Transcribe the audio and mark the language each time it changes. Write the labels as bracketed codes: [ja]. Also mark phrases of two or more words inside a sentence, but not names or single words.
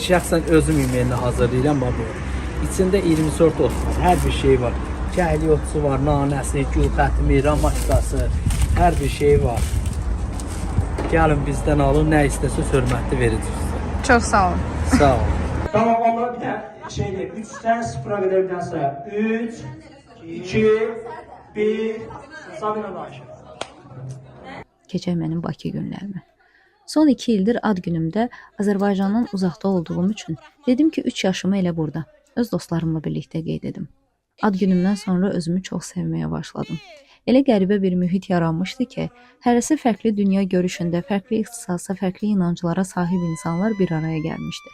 [az] Şəxsən özüm yemeğini hazırlayıram, bax bu. İçində 20 sort ot var, hər bir şey var. Kəhliyotçu var, nanəsi, gül xətmi, ramaçkası, hər bir şey var. Gəlin bizdən alın, nə istəsəz hörmətli verəcəksiniz. Çox sağ olun. Sağ olun. [tr] Tamam onları bir tane şeyle 3'ten 0'a kadar bir tane sayar. 3, 2, 1, Sabina Ayşe. [az] Keçək mənim Bakı günlərimi. Son 2 ildir ad günümdə Azərbaycandan uzaqda olduğum üçün dedim ki, 3 yaşımı elə burada, öz dostlarımla birlikdə qeyd edim. Ad günümdən sonra özümü çox sevməyə başladım. Elə qəribə bir mühit yaranmışdı ki, hərəsi fərqli dünya görüşündə, fərqli ixtisasa, fərqli inanclara sahib insanlar bir araya gəlmişdi.